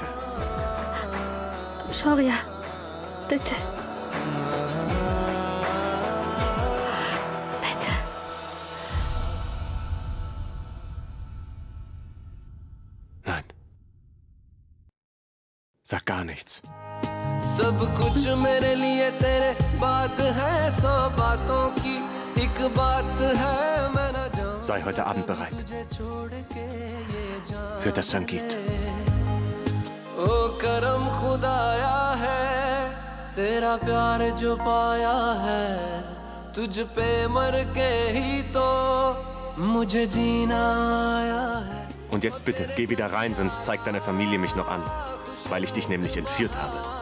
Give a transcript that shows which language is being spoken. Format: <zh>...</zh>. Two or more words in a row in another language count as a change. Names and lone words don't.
<de>Shaurya, bitte. Bitte. Nein. Sag gar nichts.</de> <hi>सब कुछ मेरे लिए तेरे बात है सौ बातों की एक बात है मैं न जाऊं</hi> <de>Sei heute Abend bereit. Für das Sangeet.</de> <hi>ओ करम खुदाया है तेरा प्यार जो पाया है तुझ पे मर के ही तो मुझे जीना आया है.</hi> <de>Und jetzt bitte, geh wieder rein, sonst zeigt deine Familie mich noch an. Weil ich dich nämlich entführt habe.</de>